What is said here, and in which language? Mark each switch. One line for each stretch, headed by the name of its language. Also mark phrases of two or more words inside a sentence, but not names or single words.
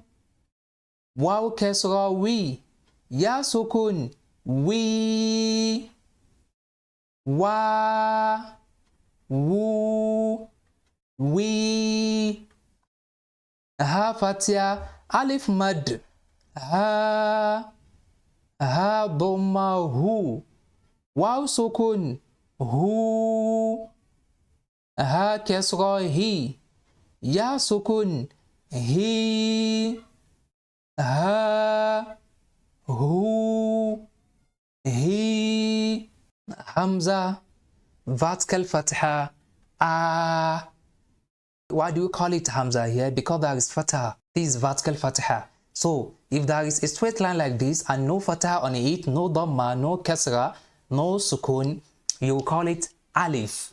Arabic: واو كسرة وِ، ياء سكون وي. وَ، وُ، وِ. هاء فتحة، ألف مد, ha. هاء ضمة هُ، واو سكون هو. هاء كسرة هِ، ياء سكون هي. هَ، هُ، هِ.
English: Hamza, vertical fatha, a. Why do you call it Hamza here? Because there is fatha. This is vertical fatha. So if there is a straight line like this and no fatha on it, no dhamma, no kasra, no sukun, you call it alif.